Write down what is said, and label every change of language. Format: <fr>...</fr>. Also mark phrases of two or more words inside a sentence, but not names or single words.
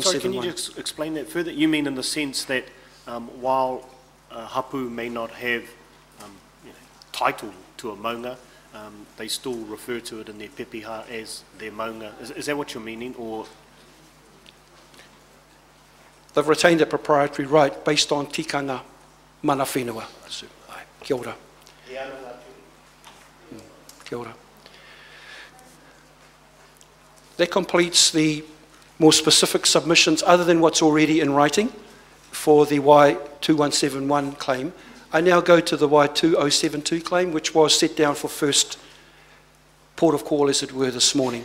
<en>Sorry, can you just explain that further? You mean in the sense that while hapu may not have title to a maunga, they still refer to it in their pepeha as their maunga. Is that what you're meaning, or? They've retained a proprietary right based on</en> <mi>tikanga mana whenua. Kia ora. Kia ora.</mi> <en>That completes the more specific submissions other than what's already in writing for the Y2171 claim. I now go to the Y2072 claim, which was set down for first port of call, as it were, this morning.</en>